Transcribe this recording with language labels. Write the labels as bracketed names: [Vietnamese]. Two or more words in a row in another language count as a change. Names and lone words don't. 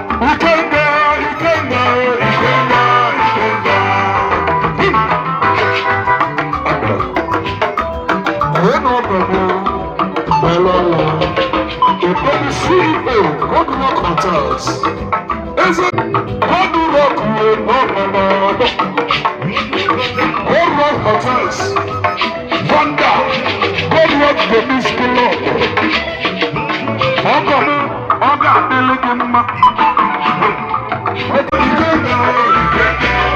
[Igbo] Ikenga, Ikenga, Ikenga, Ikenga. Onye na ọgọ bụ Bello. [English] The C E O, Goodluck Hotels. [Igbo] Eze, [English] Hard Rock, eh, no, no, no, no. Hard Rock Hotels, Wonder, Hard Rock Beach Club. [Igbo] Ọ ga, ọ ga-adịlị gị mma. Ikenga, Ikenga,